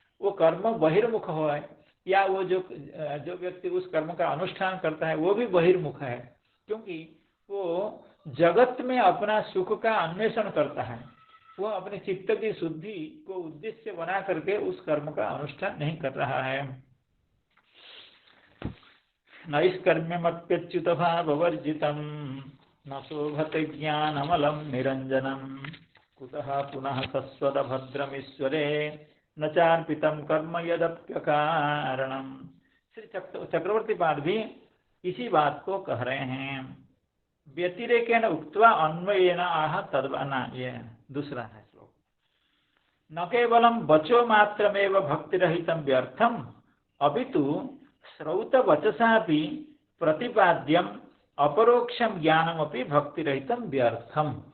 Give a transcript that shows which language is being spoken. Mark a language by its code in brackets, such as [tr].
[hi] वो कर्म बहिर्मुख हो है, या वो जो व्यक्ति उस कर्म का अनुष्ठान करता है वो भी बहिर्मुख है, क्योंकि वो जगत में अपना सुख का अन्वेषण करता है। वो अपने चित्त की शुद्धि को उद्देश्य बना करके उस कर्म का अनुष्ठान नहीं कर रहा है। [sa] नैष्कर्म्यमप्यच्युत भाववर्जितम् न शोभते ज्ञानमलं निरंजनम् कुतः पुनः सस्वदभद्रमीश्वरे न चार्पितं कर्म यदप्यकारणम्। [hi] श्री चक्रवर्ती पाद भी इसी बात को कह रहे हैं। [sa] व्यतिरेकेण उक्त्वा अन्वयेन आह तद्वना, [hi] ये दूसरा है श्लोक। [sa] न केवलं वचो मात्रमेव भक्तिरहितं व्यर्थम अपितु श्रौत वचसापि प्रतिपाद्यम अपरोक्षम ज्ञानमपि भक्तिरहितं व्यर्थम।